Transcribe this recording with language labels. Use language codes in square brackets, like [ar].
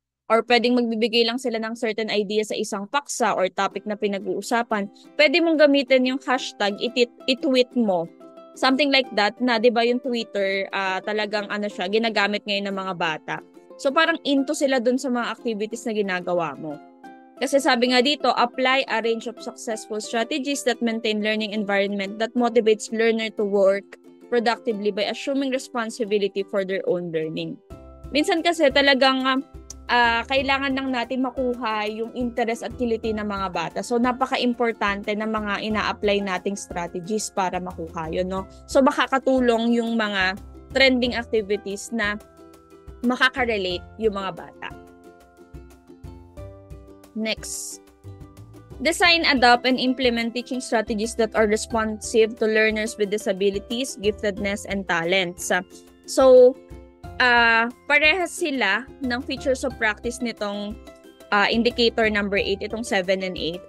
[tl] Or pwedeng magbibigay lang sila ng certain idea sa isang paksa or topic na pinag-uusapan. Pwede mong gamitin yung hashtag, i-tweet mo. [en] Something like that [tl] na 'di ba yung Twitter talagang siya ginagamit ngayon ng mga bata. So parang into sila dun sa mga activities na ginagawa mo. Kasi sabi nga dito, [en] apply a range of successful strategies that maintain learning environment that motivates learner to work productively by assuming responsibility for their own learning. [tl] Minsan kasi talagang kailangan lang natin makuha yung interest at kiliti ng mga bata. So, napaka-importante ng mga ina-apply nating strategies para makuha yun, no? So, makakatulong yung mga trending activities na makaka-relate yung mga bata. [en] Next. Design, adopt, and implement teaching strategies that are responsive to learners with disabilities, giftedness, and talents. [tl] So, parehas sila ng features of practice nitong indicator number 8, itong 7 and 8.